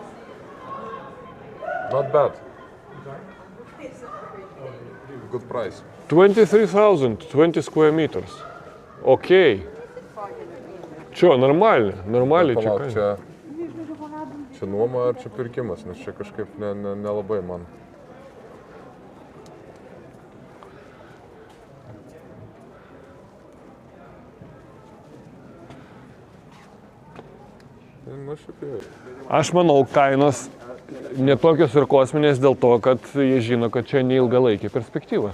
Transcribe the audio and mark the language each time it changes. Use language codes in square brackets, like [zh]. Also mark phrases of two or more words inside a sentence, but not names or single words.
[en] Not bad. Good price. 23,000, 20 square meters. [ru] Окей. Чё, нормально? Нормально [lt] Palauk, čia. čia nuoma ar čia pirkimas, nes čia kažkaip nelabai man. Aš manau, kainos netokios ir kosminės dėl to, kad jie žino, kad čia neilgalaikė perspektyva.